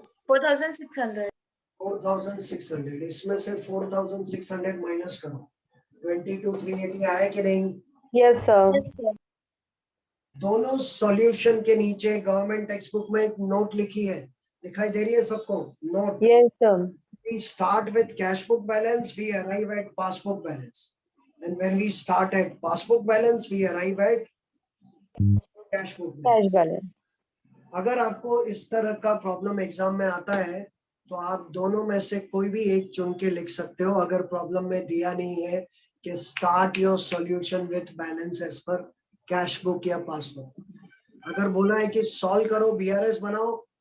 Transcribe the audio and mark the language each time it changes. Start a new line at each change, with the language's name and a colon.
Hindi: 4,600 4,600। इसमें से 4,600 माइनस करो, 22,380 आया कि नहीं?
English: yes sir
Hindi: दोनों सॉल्यूशन के नीचे गवर्नमेंट टेक्स्ट बुक में एक नोट लिखी है, दिखाई दे रही है सबको? Note.
English: Yes sir We start with cash book balance, we arrive at passbook balance, and when we start at passbook balance, we arrive at cash book cash balance. Balance
Hindi: अगर आपको इस तरह का प्रॉब्लम एग्जाम में आता है तो आप दोनों में से कोई भी एक चुन के लिख सकते हो। अगर प्रॉब्लम में दिया नहीं है कि
English: start your solution with balance as per cash book
Hindi: या पासबुक, अगर बोला है कि सॉल्व करो बीआरएस बनाओ,